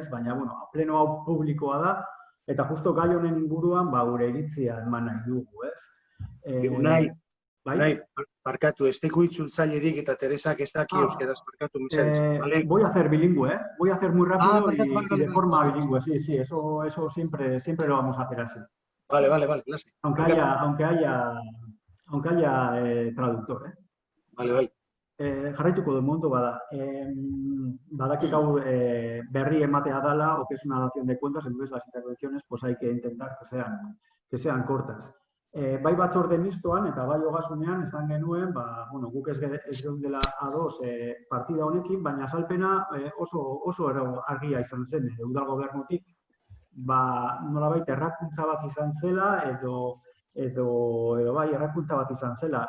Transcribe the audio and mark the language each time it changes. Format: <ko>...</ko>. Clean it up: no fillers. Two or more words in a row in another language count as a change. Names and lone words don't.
<eu>Baina, bueno, pleno hau publikoa da, eta justo gai honen inguruan gure iritzia eman nahi dugu, ez? Unai, barkatu, ez teku itzultzailerik eta Teresak ez daki euskeraz, barkatu, mesedez.</eu> <es>Voy a hacer bilingüe, voy a hacer muy rápido y de forma bilingüe, sí, eso siempre lo vamos a hacer así. Vale, clase. Aunque haya traductor, Vale.</es> <eu>Jarraituko du momentu bada. Badakit hau berri ematea dala,</eu> <es>o que es una dación de cuentas, entonces las intervenciones pues hay que intentar que sean cortas.</es> <eu>Bai batzorde mistoan eta bai ogasunean esan genuen, bueno, guk ez geundela ados partida honekin, baina azalpena oso argia izan zen udal gobernutik, nolabait errakuntza bat izan zela edo bai errakuntza bat izan zela.</eu>